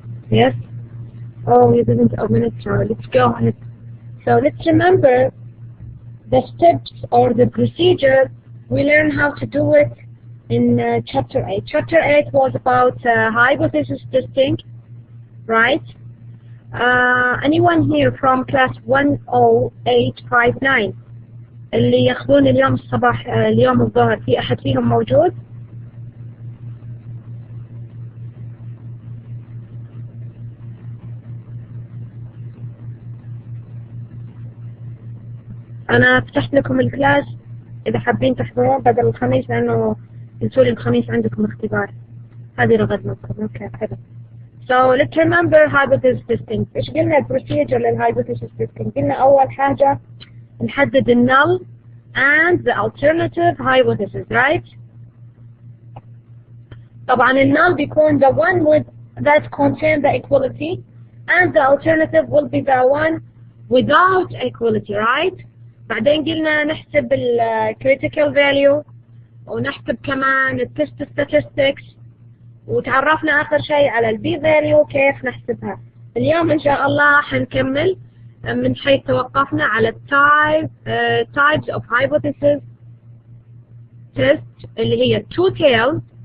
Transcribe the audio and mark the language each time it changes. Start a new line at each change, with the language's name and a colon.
English: Yes? Oh, you didn't open it, so let's go ahead. So let's remember the steps or the procedure. We learned how to do it in chapter 8. Chapter 8 was about hypothesis testing, right? Anyone here from class 10859
Arabic: اللي ياخذون اليوم الصباح اليوم الظهر في أحد فيهم موجود؟ أنا فتحت لكم الكلاس إذا حابين تحضرون بدل الخميس لأنه قلتولي الخميس عندكم اختبار. هذه رغد منكم. أوكي حلو.
English: So let's remember hypothesis testing.
Arabic: إيش قلنا البروسيجر
English: للhypothesis testing؟
Arabic: قلنا أول حاجة نحدد
English: null and the alternative hypothesis, right? طبعا null بيكون the one with that contain the equality and the alternative will be the one without equality, right?
Arabic: بعدين قلنا نحسب critical value ونحسب كمان test statistics وتعرفنا آخر شيء على b value كيف نحسبها. اليوم إن شاء الله حنكمل من حيث توقفنا على
English: types of hypothesis test
Arabic: اللي هي two tails.